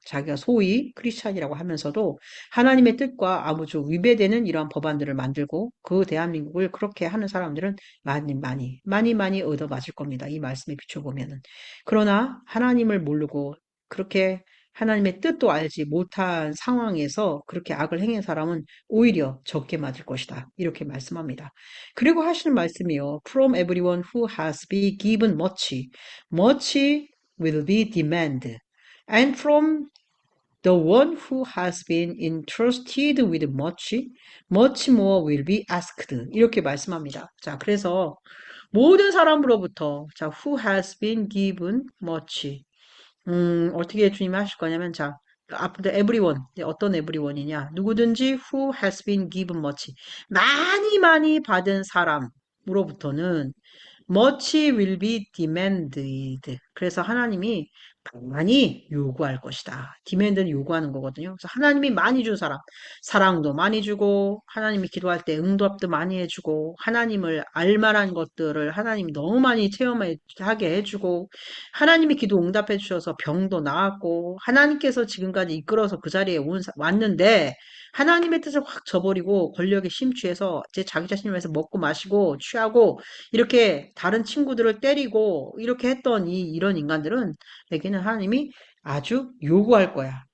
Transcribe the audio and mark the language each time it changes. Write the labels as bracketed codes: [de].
[ko] 자기가 소위 크리스찬이라고 하면서도 하나님의 뜻과 아무쪼 위배되는 이러한 법안들을 만들고 그 대한민국을 그렇게 하는 사람들은 많이 얻어맞을 겁니다. 이 말씀에 비춰보면은. 그러나 하나님을 모르고 그렇게 하나님의 뜻도 알지 못한 상황에서 그렇게 악을 행한 사람은 오히려 적게 맞을 것이다. 이렇게 말씀합니다. 그리고 하시는 말씀이요. [en] From everyone who has been given much, much will be demanded. And from the one who has been entrusted with much, much more will be asked. [ko] 이렇게 말씀합니다. 자, 그래서 모든 사람으로부터 자, [en] who has been given much. [ko] 어떻게 주님이 하실 거냐면, 자, 앞부터 everyone, 어떤 everyone이냐? 누구든지 [en] who has been given much. [ko] 많이 받은 사람으로부터는 [en] much will be demanded. [ko] 그래서 하나님이 많이 요구할 것이다. demand는 요구하는 거거든요. 그래서 하나님이 많이 준 사람, 사랑도 많이 주고, 하나님이 기도할 때 응답도 많이 해주고, 하나님을 알만한 것들을 하나님이 너무 많이 체험하게 해주고, 하나님이 기도 응답해 주셔서 병도 나았고, 하나님께서 지금까지 이끌어서 그 자리에 왔는데, 하나님의 뜻을 확 저버리고 권력에 심취해서 제 자기 자신을 위해서 먹고 마시고 취하고 이렇게 다른 친구들을 때리고 이렇게 했던 이런 인간들은 에게는 하나님이 아주 요구할 거야.